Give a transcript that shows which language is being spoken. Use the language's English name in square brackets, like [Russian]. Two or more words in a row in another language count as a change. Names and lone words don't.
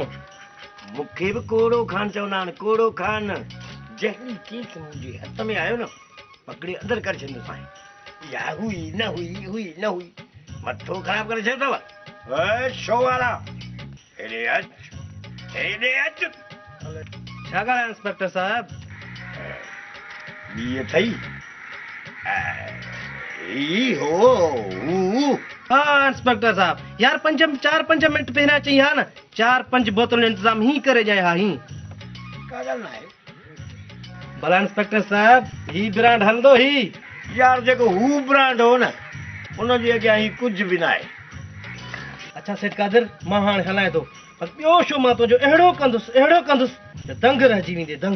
[Sindhi] मूंखे बि कोड़ो खान चवंदा आहिनि कोड़ो खान जहिड़ी चीज मुंहिंजे हथ में आयो न पकड़ी अंदरि करे छॾींदो साईं इहा हुई न हुई मथो ख़राब करे छॾियो अथव शो वारा हेॾे अच छा ॻाल्हाए इंस्पेक्टर साहब ॿी अथई ई हो हाँ इंस्पेक्टर साहब यार 4-5 मिंट पहिरियां चई हा न 4-5 बोतल इंतजाम ही करे जाए हा ही का ॻाल्हि न आहे भला इंस्पेक्टर साहब ही ब्रांड हलंदो ही यार जेको हू ब्रांड हो न उनजे अॻियां ही कुझु बि न आहे अच्छा सेठ कादिर मां हाणे हलाए थो पर ॿियो शो मां तुंहिंजो अहिड़ो कंदुसि त दंग रहिजी वेंदे दंग